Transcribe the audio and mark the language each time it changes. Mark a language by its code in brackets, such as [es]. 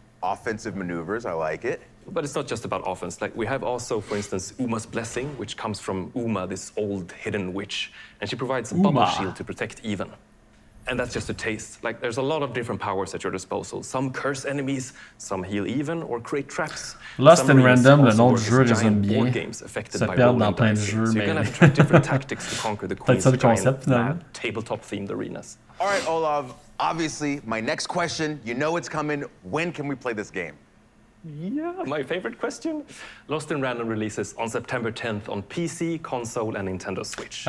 [en] Offensive maneuvers, I like it. But it's not just about offense. Like, we have also, for instance, Uma's Blessing, which comes from Uma, this old hidden witch. And she provides a bubble shield to protect Even. And that's just a taste. Like, there's a lot of different powers at your disposal. Some curse enemies, some heal Even, or create traps. [fr] Lost in Random, le nom du jeu résume bien. Se perdre dans plein de jeux, [en] so you're gonna have to try different tactics to conquer the queen's concept, tabletop-themed arenas. All right, Olav, obviously, my next question, you know it's coming. When can we play this game? Yeah, my favorite question. Lost in Random releases on September 10th on PC, console, and Nintendo Switch.